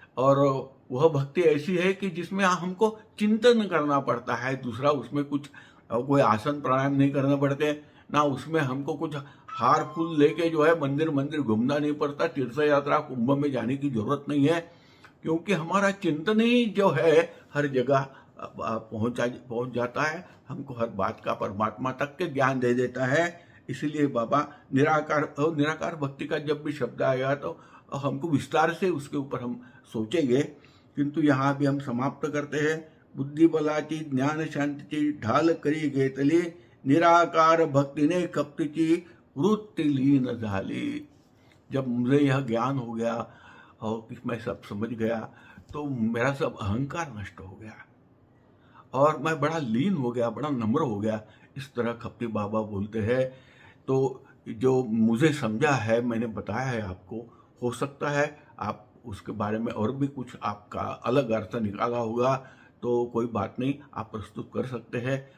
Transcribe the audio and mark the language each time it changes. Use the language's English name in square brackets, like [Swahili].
[Hindi] और वह भक्ति ऐसी है कि जिसमें हमको चिंतन करना पड़ता है, दूसरा उसमें कुछ कोई आसन प्राणायाम नहीं करना पड़ते, ना उसमें हमको कुछ हार फूल लेके जो है मंदिर मंदिर घूमना नहीं पड़ता, तीर्थ यात्रा कुंभ में जाने की जरूरत नहीं है, क्योंकि हमारा चिंतन ही जो है हर जगह पहुंच जाता है, हमको हर बात का परमात्मा तक के ज्ञान दे देता है। इसीलिए बाबा निराकार भक्ति का जब भी शब्द आएगा तो हमको विस्तार से उसके ऊपर हम सोचेंगे, किंतु यहाँ भी हम समाप्त करते हैं। [Marathi] बुद्धि बलाची ज्ञान शांतीची ढाल करी घेतली, निराकार भक्तीने खपतीची वृत्ती लीन झाली। [Hindi] जब मुझे यह ज्ञान हो गया और मैं सब समझ गया, तो मेरा सब अहंकार नष्ट हो गया और मैं बड़ा लीन हो गया, बड़ा नम्र हो गया। इस तरह खपटी बाबा बोलते हैं। तो जो मुझे समझा है मैंने बताया है आपको, हो सकता है आप उसके बारे में और भी कुछ आपका अलग अर्थ निकाला होगा, तो कोई बात नहीं, आप प्रस्तुत कर सकते हैं।